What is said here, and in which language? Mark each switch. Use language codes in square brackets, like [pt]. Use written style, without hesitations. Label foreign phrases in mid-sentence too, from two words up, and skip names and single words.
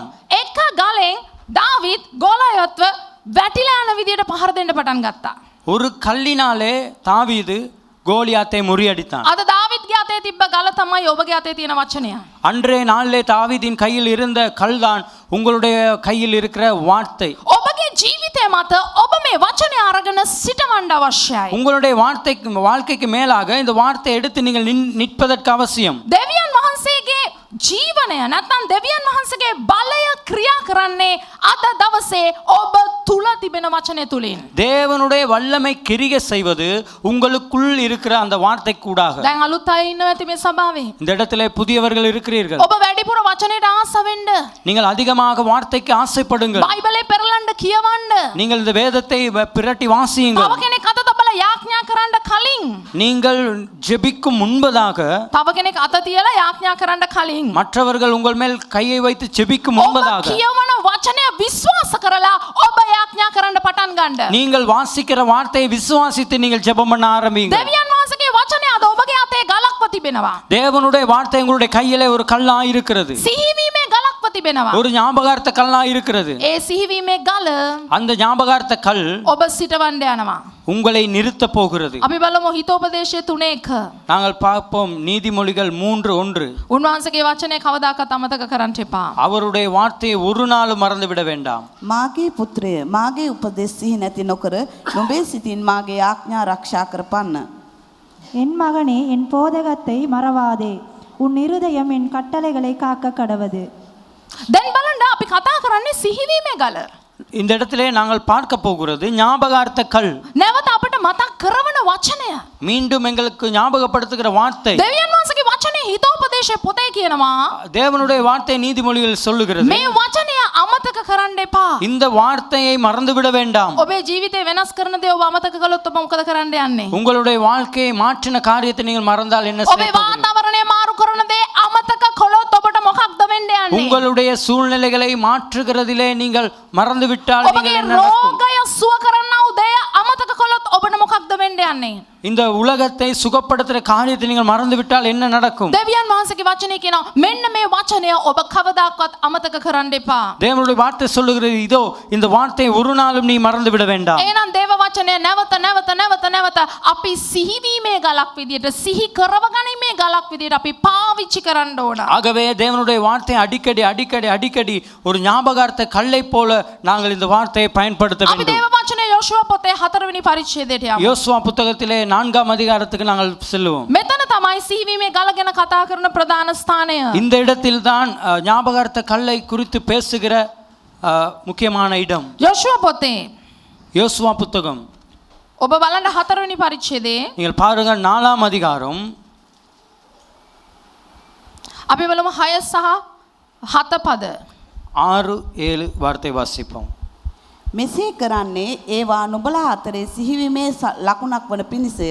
[si] එක ගලෙන් දාවිද් ගෝලියත්ව වැටිලා යන විදියට පහර දෙන්න පටන් ගත්තා. [ta] ஒரு கல்லினாலே தாவீது கோலியாத்தை முறியடித்தான். [si] අද දාවිද්ගේ අතේ තිබ්බ ගල තමයි ඔබගේ අතේ තියෙන වචනය. [ta] அன்றைய நாளிலே தாவீதின் கையில் இருந்த கல்தான் உங்களுடைய கையில் இருக்கிற வார்த்தை. [si] ඔබගේ ජීවිතය මත ඔබ මේ වචනය අරගෙන සිටවන්න අවශ්‍යයි. [ta] உங்களுடைய வாழ்க்கைக்கு மேலாக இந்த வார்த்தை எடுத்து நீங்கள் நிற்பதற்கு அவசியம். [si] දෙවියන් වහන්සේගේ ජීවනය නැත්නම් දෙවියන් වහන්සේගේ බලය ක්‍රියා කරන්නේ අද දවසේ ඔබ තුල තිබෙන වචනය තුලින්. [ta] தேவனுடைய வல்லமை கிரியை செய்வது உங்களுக்குள் இருக்கிற அந்த வார்த்தை கூடாக. [si] දැන් අලුත් අය ඉන්නවා ඇති මේ සභාවේ. [ta] இந்த இடத்துல புதியவர்கள் இருக்கிறீர்கள். [si] ඔබ වැඩිපුර වචනයට ආස වෙන්න. [ta] நீங்கள் அதிகமாக வார்த்தைக்கு ஆசைப்படுங்கள். [si] බයිබලේ පෙරලන්න කියවන්න. [ta] நீங்கள் இந்த வேதத்தை பிரட்டி வாசியுங்கள். [si] තව කෙනෙක් අත තබලා යාඥා කරන්න කලින් [ta] நீங்கள் ஜெபிக்கும் முன்பதாக [si] තව කෙනෙක් අත තියලා යාඥා කරන්න කලින් [ta] மற்றவர்கள் உங்கள் மேல் கையை வைத்து ஜெபிக்கும் [si] ඔබ [ta] முன்பதாக [si] කියවන වචනය විශ්වාස කරලා ඔබ යාඥා කරන්න පටන් ගන්න. [ta] நீங்கள் வாசிக்கிற வார்த்தையை விசுவாசித்து நீங்கள் ஜெபம் பண்ண ஆரம்பிங்க. [si] දෙවියන් වහන්සේගේ වචනය අද ඔබගේ අතේ ගලක්ව තිබෙනවා. [ta] தேவனுடைய வார்த்தை உங்களுடைய கையிலே ஒரு கல்லா இருக்கிறது, [si] සිහිවීමේ ගලක්ව තිබෙනවා. [ta] ஒரு ஞாபகார்த்த கல்லா இருக்கிறது. [si] ඒ සිහිවීමේ ගල [ta] அந்த ஞாபகார்த்த கல் [si] ඔබ සිටවන්න යනවා. [ta] உங்களை நிறுத்த போகிறது. [si] අපි බලමු හිතෝපදේශය 3:1. [ta] நாங்கள் பார்ப்போம் நீதிமொழிகள் 3:1. [si] උන්වහන්සේගේ වචනය කවදාකවත් අමතක කරන්න එපා. [ta] அவருடைய வார்த்தையை ஒரு நாளும் மறந்து விட வேண்டாம். [si] මාගේ පුත්‍රය මාගේ උපදෙස් සිහි නැති නොකර නොබේ සිතින් මාගේ ආඥා ආරක්ෂා කරපන්න. [ta] என் மகனே என் போதகத்தை மறவாதே உன் இருதயம் என் கட்டளைகளை காக்க கடவது. [si] දැන් බලන්න අපි කතා කරන්නේ සිහිවීමේ ගල. [ta] இந்த இடத்திலே நாங்கள் பார்க்க போகிறது ஞாபகார்த்த கல். [si] නැවත අපිට මතක් කරවන වචනය. [ta] மீண்டும் எங்களுக்கு ஞாபகப்படுத்துகிற வார்த்தை. [si] දෙවියන් වහන්සේගේ වචනේ හිතෝපදේශය පොතේ කියනවා. [ta] தேவனுடைய வார்த்தை நீதிமொழிகள் சொல்லுகிறது. [si] මේ වචනය අමතක කරන්න එපා. [ta] இந்த வார்த்தையை மறந்து விட வேண்டாம். [si] ඔබේ ජීවිතේ වෙනස් කරන දේ ඔබ අමතක කළොත් ඔබ මොකද කරන්න යන්නේ? [ta] உங்களுடைய வாழ்க்கையை மாற்றின காரியத்தை நீங்கள் மறந்தால் என்ன [si] ඔබේ [ta] செய்ய போகிறீர்கள்? [si] වාතාවරණය මාරු කරන දේ අමතක කළොත් ඔබට මොකක්ද වෙන්න යන්නේ? [ta] உங்களுடைய சூழ்நிலைகளை மாற்றுகிறதிலே நீங்கள் மறந்து விட்டால் [si] ඔබගේ [ta] நீங்கள் என்ன நடக்கும்? [si] රෝගය සුව කරන්නා වූ දේ අමතක කළොත් ඔබට මොකක්ද වෙන්න යන්නේ? [ta] இந்த உலகத்தை சுகப்படுத்துகிற காரியத்தை நீங்கள் மறந்து விட்டால் என்ன நடக்கும்? [si] දෙවියන් වහන්සේගේ වචනේ කියනවා මෙන්න මේ වචනය ඔබ කවදාකවත් අමතක කරන්න එපා. [ta] தேவனுடைய வார்த்தை சொல்லுகிறது, இதோ இந்த வார்த்தையை ஒரு நாளும் நீ மறந்து விட வேண்டாம். [si] එහෙනම් දේව වචනය නැවත අපි සිහිවීමේ ගලක් විදියට සිහි කරවගැනීමේ ගලක් විදියට අපි පාවිච්චි කරන්න ඕන. [ta] ஆகவே தேவனுடைய வார்த்தை அடிக்கடி ஒரு ஞாபகார்த்த கல்லை போல நாங்கள் இந்த வார்த்தையை பயன்படுத்த [si] අපි [ta] வேண்டும். [si] දේව වචනය යෝෂුවා පොතේ 4 වෙනි පරිච්ඡේදයට යමු. [ta] யோசுவா புத்தகத்திலே 4ஆம் அதிகாரத்துக்கு நாங்கள் செல்லுவோம். [si] මෙතන තමයි සිහිවීමේ ගල ගැන කතා කරන ප්‍රධාන ස්ථානය. [ta] இந்த இடத்தில் தான் ஞாபகார்த்த கல்லை குறித்து பேசுகிற முக்கியமான இடம். [si] යෝෂුවා පොතේ [ta] யோசுவா புத்தகம் [si] ඔබ බලන්න 4 වෙනි පරිච්ඡේදයේ [ta] நீங்கள் பாருங்க 4ஆம் அதிகாரம் [si] අපි බලමු 6 සහ 7 පද. [ta] 6-7 வார்த்தை வாசிப்போம். [si] මෙසේ කරන්නේ ඒවා නුඹලා අතරේ සිහිවීමේ ලකුණක් වන පිණිසය.